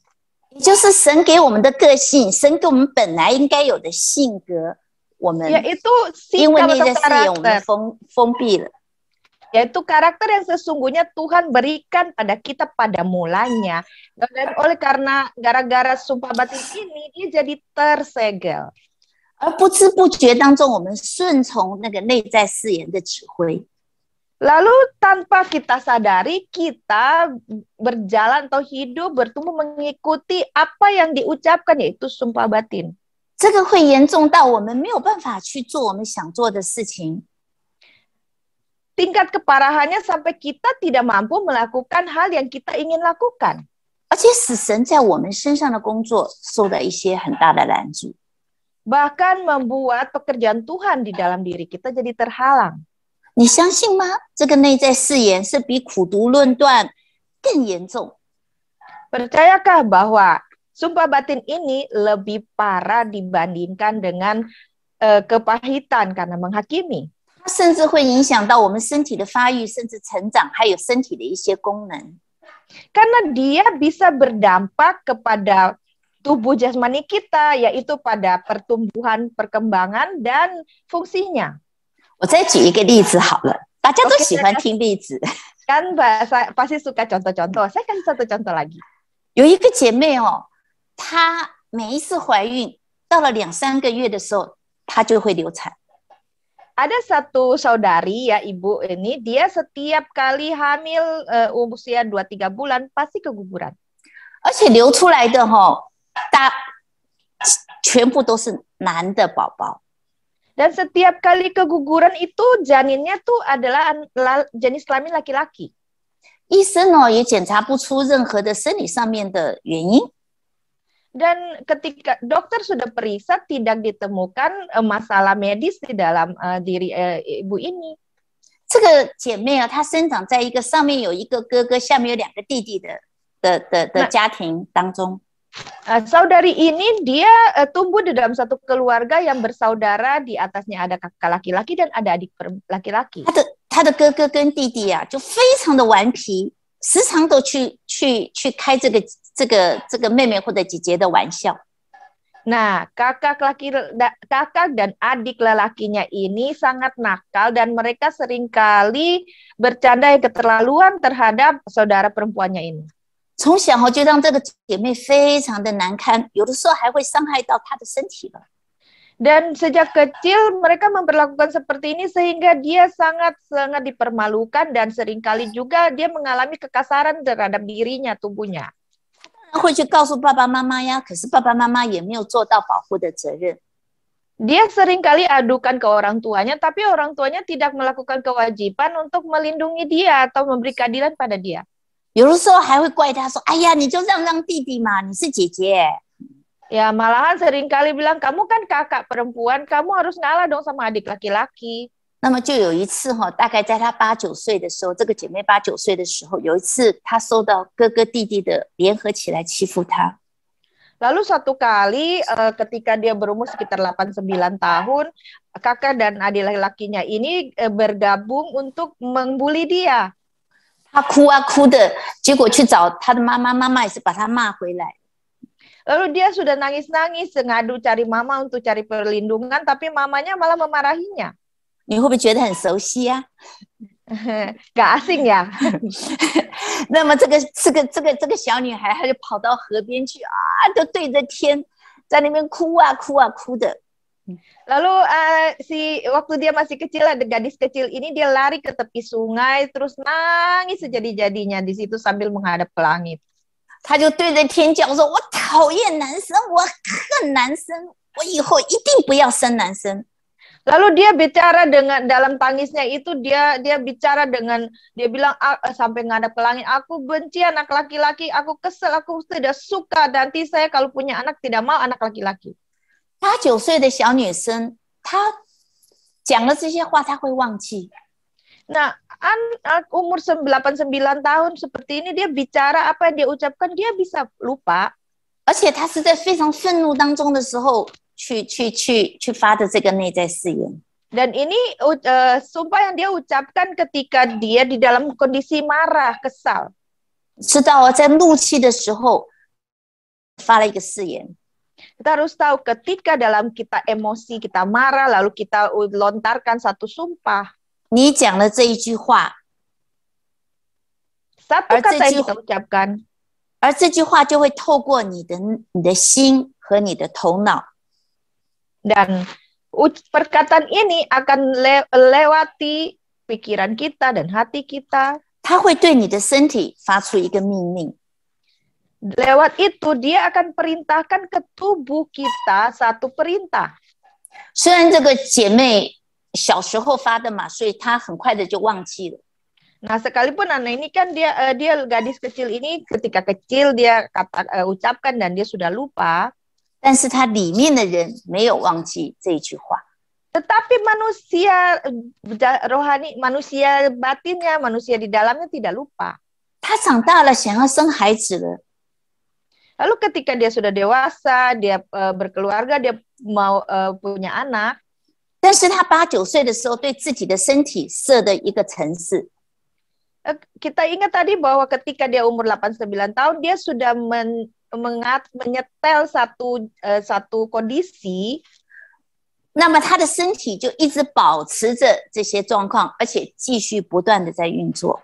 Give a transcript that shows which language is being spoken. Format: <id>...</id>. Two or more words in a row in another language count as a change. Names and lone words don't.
<zh>也就是神给我们的个性，神给我们本来应该有的性格，我们</zh> <id>Yaitu</id> <zh>因为</zh> <id>sikap</id> <zh>内在</zh> <id>atau</id> <zh>誓言，我们</zh> <id>karakter.</id> <zh>封闭了。</zh> <id>Yaitu karakter yang sesungguhnya Tuhan berikan pada kita pada mulanya. Dan oleh karena gara-gara sumpah batin ini, dia jadi tersegel.</id> <zh>而不知不觉当中，我们顺从那个内在誓言的指挥。</zh> <id>Lalu tanpa kita sadari, kita berjalan atau hidup, bertumbuh mengikuti apa yang diucapkan, yaitu sumpah batin.</id> <zh>这个会严重到我们没有办法去做我们想做的事情。</zh> <id>Tingkat keparahannya sampai kita tidak mampu melakukan hal yang kita ingin lakukan.</id> <zh>而且使神在我们身上的工作受到一些很大的拦阻。</zh> <id>Bahkan membuat pekerjaan Tuhan di dalam diri kita jadi terhalang.</id> <zh>你相信吗？这个内在誓言是比苦毒论断更严重。</zh> <id>Percayakah bahwa sumpah batin ini lebih parah dibandingkan dengan kepahitan karena menghakimi?</id> <zh>它甚至会影响到我们身体的发育，甚至成长，还有身体的一些功能。</zh> <id>Karena dia bisa berdampak kepada tubuh jasmani kita, yaitu pada pertumbuhan, perkembangan, dan fungsinya.</id> <zh>我再举一个例子好了，大家都喜欢听例子。</zh> <id>Kan pasti suka contoh-contoh. Saya kasih satu contoh lagi.</id> <zh>有一个姐妹哦，她每一次怀孕到了2-3个月的时候，她就会流产。</zh> <id>Ada satu saudari ya ibu ini, dia setiap kali hamil usia 2-3 bulan pasti keguguran.</id> <zh>而且流出来的全部都是男的宝宝。</zh> <id>Dan setiap kali keguguran itu janinnya tuh adalah jenis kelamin laki-laki.</id> <zh>医生哦也检查不出任何的生理上面的原因。</zh> <id>Dan ketika dokter sudah periksa tidak ditemukan masalah medis di dalam diri ibu ini.</id> <zh>这个姐妹啊，她生长在一个上面有一个哥哥，下面有2个弟弟的家庭当中。</zh> <id>Saudari ini dia tumbuh di dalam satu keluarga yang bersaudara, di atasnya ada kakak laki-laki dan ada adik laki-laki.</id> <zh>他的哥哥跟弟弟啊，就非常的顽皮，时常都去开这个妹妹或者姐姐的玩笑。</zh> <id>Nah, kakak dan adik lelakinya ini sangat nakal dan mereka seringkali bercanda keterlaluan terhadap saudara perempuannya ini.</id> <zh>从小就让这个姐妹非常的难堪，有的时候还会伤害到她的身体了。</zh> <id>Dan sejak kecil mereka memperlakukan seperti ini sehingga dia sangat-sangat dipermalukan dan seringkali juga dia mengalami kekasaran terhadap dirinya, tubuhnya.</id> <zh>会去告诉爸爸妈妈呀，可是爸爸妈妈也没有做到保护的责任。</zh> <id>Dia seringkali adukan ke orang tuanya, tapi orang tuanya tidak melakukan kewajiban untuk melindungi dia atau memberi keadilan pada dia.</id> <zh>有的时候还会怪他说：“哎呀，你就让弟弟嘛，你是姐姐。”</zh> <id>Ya, malahan seringkali bilang, kamu kan kakak perempuan, kamu harus ngalah dong sama adik laki-laki.</id> <zh>那么就有一次大概在他8、9岁的时候，这个姐妹8、9岁的时候，有一次她收到哥哥弟弟的联合起来欺负她。</zh> <id>Lalu satu kali ketika dia berumur sekitar 8-9 tahun, kakak dan adik laki-lakinya ini bergabung untuk membuli dia.</id> <zh>他哭啊哭的，结果去找他的妈妈，妈妈也是把他骂回来。</zh> <id>Lalu dia sudah nangis-nangis, ngadu cari mama untuk cari perlindungan, tapi mamanya malah memarahinya.</id> <zh>你会不会觉得很熟悉呀、</zh> <id>Gak asing ya?</id> <zh>那么这个小女孩，她就跑到河边去啊，就对着天在那边哭啊哭啊哭的。</zh> <id>Lalu waktu dia masih kecil, ada gadis kecil ini dia lari ke tepi sungai terus nangis sejadi-jadinya di situ sambil menghadap ke langit.</id> <zh>他就对着天叫说：“我讨厌男生，我恨男生，我以后一定不要生男生。”</zh> <id>Lalu dia bicara dengan dalam tangisnya itu dia bicara dengan dia bilang sampai ngadap ke langit, aku benci anak laki-laki, aku kesel, aku tidak suka, nanti saya kalau punya anak tidak mau anak laki-laki.</id> <zh>8、9 岁的小女生，她讲了这些话，她会忘记。</zh> <id>Nah, umur 8-9 tahun seperti ini dia bicara apa yang dia ucapkan dia bisa lupa.</id> <zh>而且她是在非常愤怒当中的时候去发的这个内在誓言。</zh> <id>Dan ini sumpah yang dia ucapkan ketika dia di dalam kondisi marah, kesal.</id> <zh>知道在怒气的时候发了一个誓言。</zh> <id>Kita harus tahu ketika dalam kita emosi, kita marah, lalu kita lontarkan satu sumpah.</id> <zh>你讲了这一句话，</zh> <id>Satu kata yang kita ucapkan.</id> <zh>而这句话就会透过你的心和你的头脑。</zh> <id>Dan perkataan ini akan lewati pikiran kita dan hati kita.</id> <zh>它会对你的身体发出一个命令。</zh> <id>Lewat itu dia akan perintahkan ke tubuh kita satu perintah.</id> <zh>虽然这个姐妹小时候发的嘛，所以她很快的就忘记了。</zh> <id>Nah, sekalipun anak ini kan dia gadis kecil ini ketika kecil dia ucapkan dan dia sudah lupa.</id> <zh>但是她里面的人没有忘记这一句话。</zh> <id>Tetapi manusia rohani, manusia batinnya, manusia di dalamnya tidak lupa.</id> <zh>她长大了，想要生孩子了。</zh> <id>Lalu ketika dia sudah dewasa, dia berkeluarga, dia mau punya anak.</id> <zh>但是她8、9岁的时候，对自己的身体设的一个程式。</zh> <id>Kita ingat tadi bahwa ketika dia umur 8-9 tahun, dia sudah menyetel satu kondisi.</id> <zh>那么他的身体就一直保持着这些状况，而且继续不断的在运作。</zh>